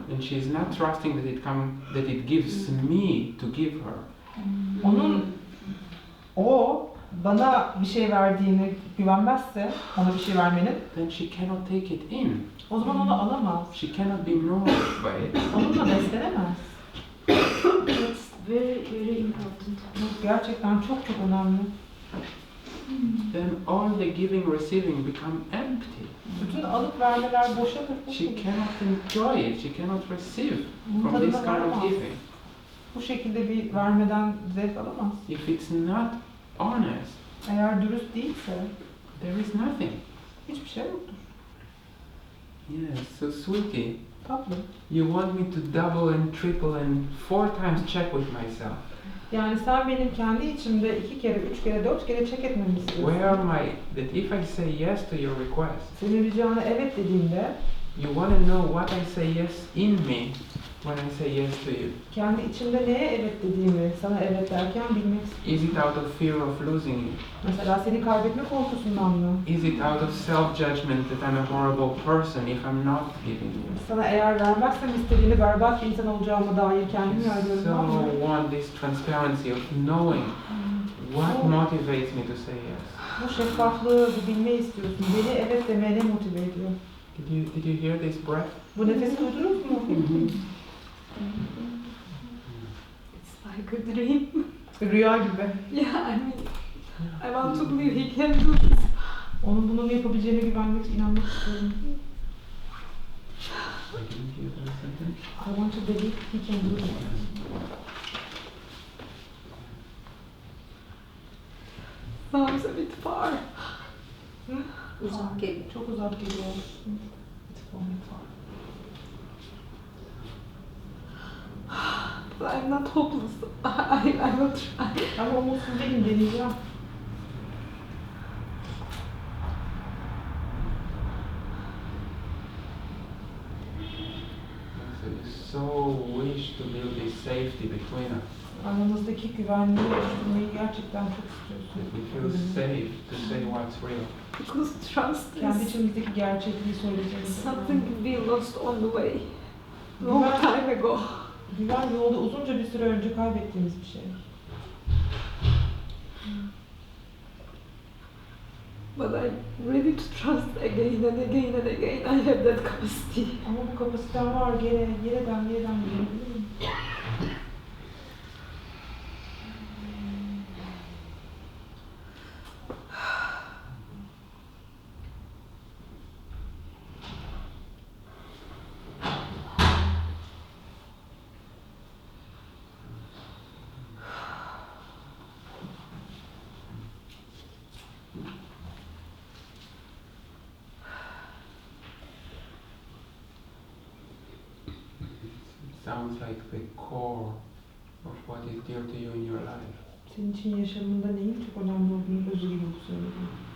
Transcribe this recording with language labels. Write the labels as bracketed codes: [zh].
[en] then she is not trusting that it gives me to give her. [tr] o bana bir şey verdiğini güvenmezse, ona bir şey vermenin, [en] Then she cannot take it in. [tr] o zaman onu alamaz. [en] She cannot be nourished by it. [tr] Onunla beslenemez. [en] It's very, very important. [tr] Bu gerçekten çok önemli. [en] Then all the giving, receiving become empty. [tr] Bütün alıp vermeler boşa [en] She cannot enjoy it. She cannot receive from this kind of giving. [tr] Bu şekilde bir vermeden zevk alamaz. [en] If it's not honest, [tr] Eğer dürüst değilse, [en] there is nothing. [tr] hiçbir şey yoktur. [en] Yes, so sweetie, [tr] Tatlı. [en] you want me to double and triple and 4 times check with myself. [tr] Yani sen benim kendi içimde 2 kere, 3 kere, 4 kere check etmemi istiyorsun. [en] Where am I? That if I say yes to your request, [tr] Senin ricana evet dediğimde, [en] you want to know what I say yes in me when I say yes to you. [tr] kendi içimde neye evet dediğimi, sana evet derken bilmek istiyorum. [en] Is it out of fear of losing you? [tr] Mesela seni kaybetme korkusundan mı? [en] Is it out of self-judgment that I'm a horrible person if I'm not giving you? [tr] Sana eğer vermezsem istediğini berbat bir insan olacağıma dair kendimi yargılıyorum. [en] So want this transparency of knowing what motivates me to say yes. [tr] Bu şeffaflığı, bu bilmeyi istiyorsun. Beni evet demeye ne motive ediyor? [en] Did you hear this breath? [tr] Bu nefesi duydunuz mu? [en] It's like a dream. [tr] Rüya gibi. [en] Yeah, I mean, I want to believe he can do this. [tr] Onun bunu yapabileceğine güvenmek, inanmak istiyorum. [en] I want to believe he can do this. Sounds a bit far. [tr] Uzak geliyor. Çok uzak geliyor. [en] It's very far. But I'm not hopeless. I will try. [tr] Ama umutsuz değilim, deneyeceğim. [en] So you so wish to build this safety between us. [tr] Aramızdaki güvenliği oluşturmayı gerçekten çok istiyorsun. [en] That we feel safe to say what's real. Because trust [tr] Kendi [en] is [tr] içimizdeki gerçekliği söyleyeceğimiz. [en] something we lost on the way. Long time ago. [tr] Güven yolda uzunca bir süre önce kaybettiğimiz bir şey. [en] But I'm ready to trust again and again and again. I have that capacity. [tr] Ama bu kapasitem var, yeniden güvenebilirim. [en] Sounds like the core of what is dear to you in your life. [tr] Senin için yaşamında neyin çok önemli olduğunu özü gibi söylüyorum.